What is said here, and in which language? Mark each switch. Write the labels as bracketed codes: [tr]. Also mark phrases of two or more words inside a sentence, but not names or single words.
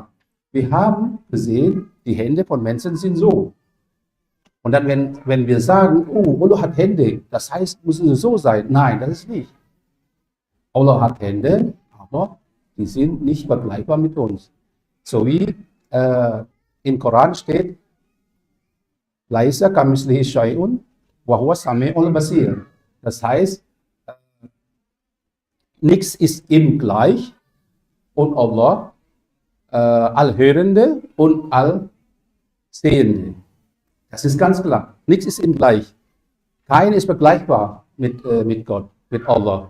[de] Wir haben gesehen, die Hände von Menschen sind so. Und dann, wenn wir sagen, oh, Allah hat Hände, das heißt, müssen sie so sein. Nein, das ist nicht. Allah hat Hände, aber die sind nicht vergleichbar mit uns. So wie im Koran steht, [ar] ليس كمثله شيء وهو السميع البصير. [de] Das heißt, nichts ist ihm gleich und Allah Allhörende und Allsehende. Das ist ganz klar. Nichts ist ihm gleich. Keiner ist vergleichbar mit Gott, mit Allah.